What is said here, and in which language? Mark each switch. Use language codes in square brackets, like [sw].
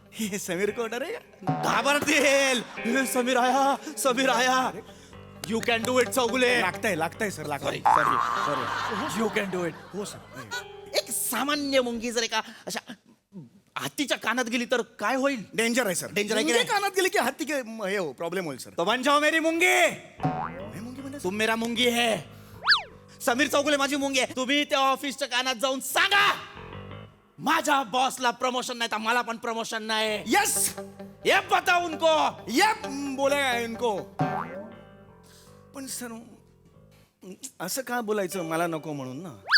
[mr] हे समीर कोटर आहे का? घाबरतील. [en] हे समीर आया you can do it Chougule. [mr] लागतंय sir [en] Sorry. Sorry you can do it. [mr] हो सर. एक सामान्य मुंगी जर एका अशा हत्तीच्या कानात गेली तर काय होईल? डेंजर आहे सर. Danger आहे की मुंगी नाही? कानात गेली की हत्ती के हे हो प्रॉब्लेम होईल सर. [hi] तो बन जाओ मेरी मुंगी. [mr] हे मुंगी म्हणजे [hi] तुम मेरा मुंगी है. [mr] समीर चौगुले माझी मुंगी आहे. तुम्ही त्या ऑफिसच्या कानात जाऊन सांगा माझ्या बॉसला प्रमोशन नाही तर मला पण प्रमोशन नाही. [en] yes [hi] ये बताओ उनको. ये बोलेगा इनको. [mr] पण सर असं का बोलायचं मला नको म्हणून ना?